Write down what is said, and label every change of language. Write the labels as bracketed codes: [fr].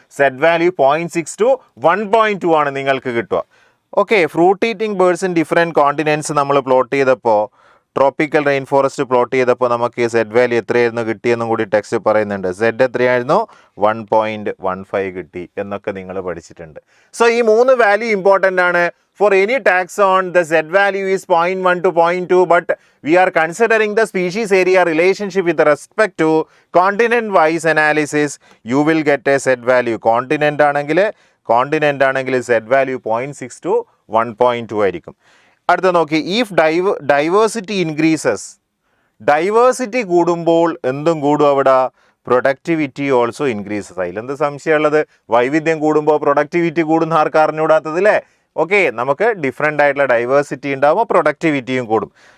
[ml] Z value 0.6 to 1.2 ആണ് നിങ്ങൾക്ക് കിട്ടുക. Okay, [en] fruit eating birds in different continents [ml] നമ്മൾ പ്ലോട്ട് ചെയ്തപ്പോൾ, ട്രോപ്പിക്കൽ റെയിൻ ഫോറസ്റ്റ് പ്ലോട്ട് ചെയ്തപ്പോൾ നമുക്ക് സെഡ് വാല്യൂ എത്രയായിരുന്നു കിട്ടിയെന്നും കൂടി ടെക്സ്റ്റ് പറയുന്നുണ്ട്. സെഡ് എത്രയായിരുന്നു? 1.15 കിട്ടി എന്നൊക്കെ നിങ്ങൾ പഠിച്ചിട്ടുണ്ട്. സോ ഈ 3 വാല്യൂ ഇമ്പോർട്ടൻ്റ് ആണ്. [en] For any taxon, the Z value is 0.1 to 0.2, but we are considering the species area relationship with respect to continent-wise analysis. You will get a Z value. Continent [ml] ആണെങ്കിൽ [en] Z value 0.6 to 1.2 [ml] ആയിരിക്കും. അടുത്ത നോക്കി, [en] if diversity increases, [ml] diversity കൂടുമ്പോൾ എന്തും കൂടും അവിടെ? [en] Productivity also increases. [ml] അതിലെന്ത് സംശയമുള്ളത്? വൈവിധ്യം കൂടുമ്പോൾ പ്രൊഡക്ടിവിറ്റി കൂടുന്ന ആർക്ക് അറിഞ്ഞുകൂടാത്തത് അല്ലേ? ഓക്കെ, നമുക്ക് ഡിഫറെൻ്റ് ആയിട്ടുള്ള ഡൈവേഴ്സിറ്റി ഉണ്ടാകുമ്പോൾ പ്രൊഡക്ടിവിറ്റിയും കൂടും.